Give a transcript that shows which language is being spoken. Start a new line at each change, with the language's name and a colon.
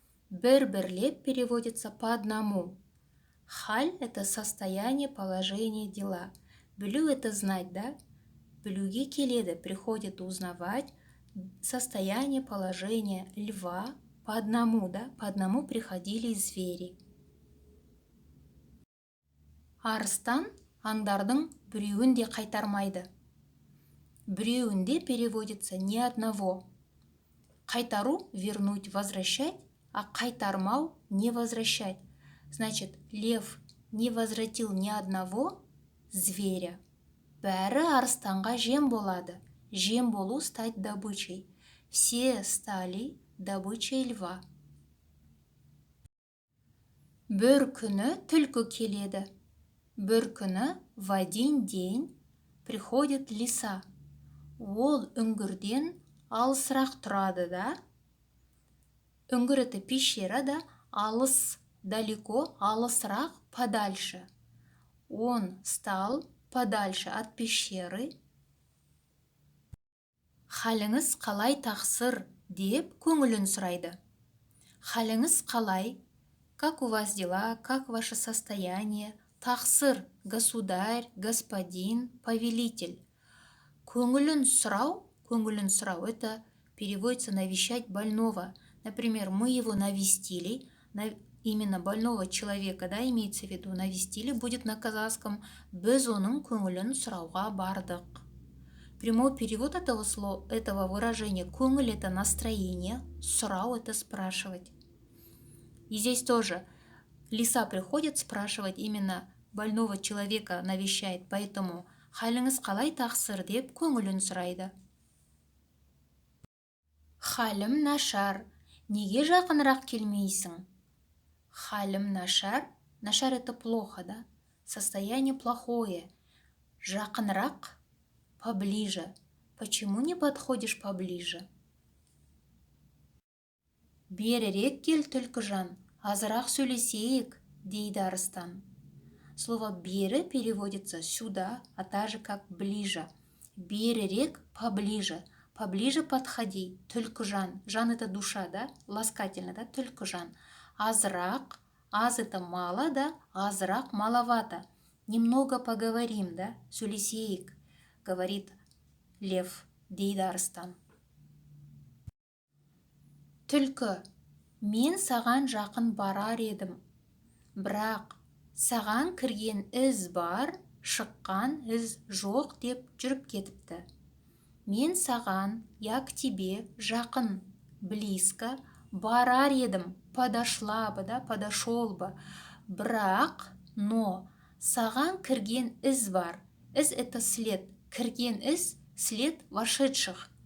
Russian: Бір-бірлеп переводится по одному. Халь – это состояние, положение, дела. Білу – это знать, да?
Kazakh: Білуге келеді,
Russian: приходит узнавать состояние, положение льва по одному, да? По одному приходили звери.
Kazakh: Арыстан аңдардың біреуін де қайтармайды.
Russian: Біреуін де переводится ни одного. Қайтару – вернуть, возвращать, а қайтармау – не возвращать. Значит, лев не возвратил ни одного зверя.
Kazakh: Бәрі арыстанға жем болады. Жем болу
Russian: – стать добычей. Все стали добычей льва.
Kazakh: Бір күні түлкі келеді. Бір күні
Russian: в один день приходит лиса.
Kazakh: Ол үңгірден алысырақ тұрады да. Үңгір –
Russian: это пещера,
Kazakh: да,
Russian: алыс, далеко, алысырақ, подальше. Он стал подальше от пещеры.
Kazakh: Халіңіз қалай тақсыр деп көңілін сұрайды. Халіңіз қалай?
Russian: Как у вас дела? Как ваше состояние? Тақсыр, государь, господин, повелитель. Көңілін сұрау, это переводится навещать больного. Например, мы его навестили, именно больного человека, да, имеется в виду, навестили, будет на казахском,
Kazakh: біз оның көңілін сұрауға бардық.
Russian: Прямой перевод этого выражения көңіл это настроение, сұрау это спрашивать. И здесь тоже лиса приходит спрашивать, именно больного человека навещает, поэтому
Kazakh: халіңіз қалай тақсыр деп көңілін сұрайды. Халім нашар, неге жақынырақ келмейсің?
Russian: Халім нашар, нашар это плохо, да? Состояние плохое. Жақынырақ, поближе. Почему не подходишь поближе?
Kazakh: Берірек кел, Түлкіжан, азырақ сөйлесейік, дейді арыстан.
Russian: Слово «бері» переводится сюда, а также как «ближе». Берірек, поближе. Поближе подходи, Түлкіжан. Жан это душа, да? Ласкательно, да? Түлкіжан. Азырақ, аз это мало, да? Азырақ маловато. Немного поговорим, да? Сөйлесейік, говорит лев, дейді арыстан.
Kazakh: Түлкі, мен саған жақын барар едім. Бірақ саған кірген із бар, шыққан із жоқ деп жүріп кетіпті.
Russian: Мен саған, я к тебе, жақын, близко, барар едім, подошла бы, да, подошел бы.
Kazakh: Бірақ, но, саған кірген із бар.
Russian: Із это след. Кірген із, след вошедших.